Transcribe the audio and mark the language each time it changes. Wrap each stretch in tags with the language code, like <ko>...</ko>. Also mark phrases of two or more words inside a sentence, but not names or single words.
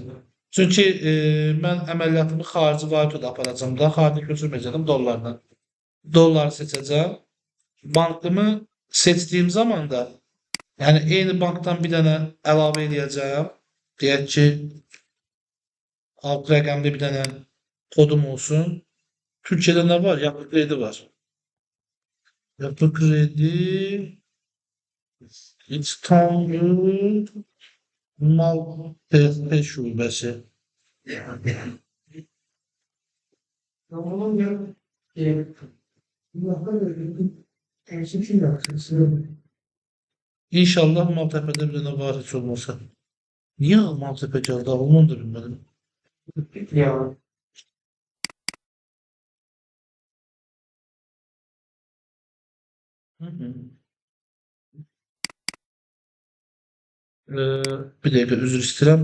<az>Çünki mən əməliyyatımı xarici valyutada aparacağım da, xarici köçürməyəcəm dollardan. Dolları seçəcəm. Bankımı seçdiyim zaman da, yəni eyni bankdan bir dənə əlavə eləyəcəm. Deyək ki, alt rəqəmli bir dənə kodum olsun. Türkiyədə nə var? Yapı kredi var. Yapı kredi İstanbul Maltepe şubəsi.</az> <tr>Onun yok. Temsil yapıyorsun.</tr> <az>İnşallah Maltepe'de bir dənə var heç olmasa. Niyə Maltepe gəldi? Onu da bilmədim. Ya. Hı -hı. Bir dəqiqə üzr istəyirəm.</az>